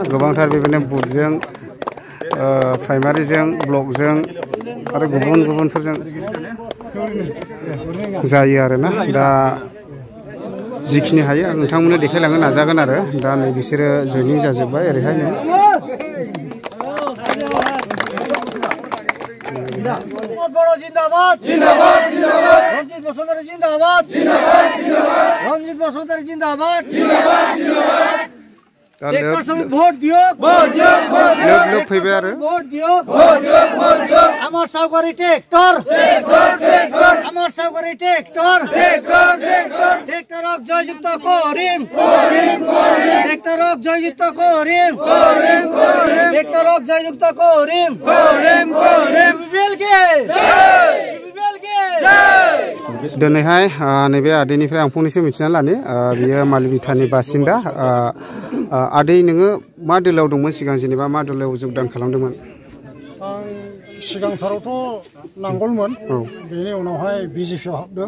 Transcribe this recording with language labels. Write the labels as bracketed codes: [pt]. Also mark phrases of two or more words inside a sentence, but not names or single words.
[brx] गोबांथार बेबायदिनो बुथजों प्राइमारिजों ब्लकजों आरो गुबुन गुबुनफोरजों जायो आरोना। दा जिखिनि हायो आं नोंथांमोननो देखायलांनो नाजागोन आरो। दा नै बिसोरो जयनिं जाजोब्बाय ओरैहायनो। [as] ভোট দিও লোক ফেবে আর ভোট দিও আমার সরকারি ট্রাক্টর আমার সরকারি ট্রাক্টর ট্রাক্টরক জয়যুক্ত করিম ট্রাক্টরক জয়যুক্ত করিম ট্রাক্টরক জয়যুক্ত করিম বিলকে [brx] दिनैहाय नैबे आदैनिफ्राय आं फंनैसो मिथिना लानि। बियो मालि बिथानि बासिन्दा। आदै नोङो मा दोलोआव दंमोन सिगां, जेनेबा मा दोलोआव योगदान खालामदोंमोन? आं सिगांथारावथ' नांगोलमोन, बेनि उनावहाय बिजेपिआव हाबदों।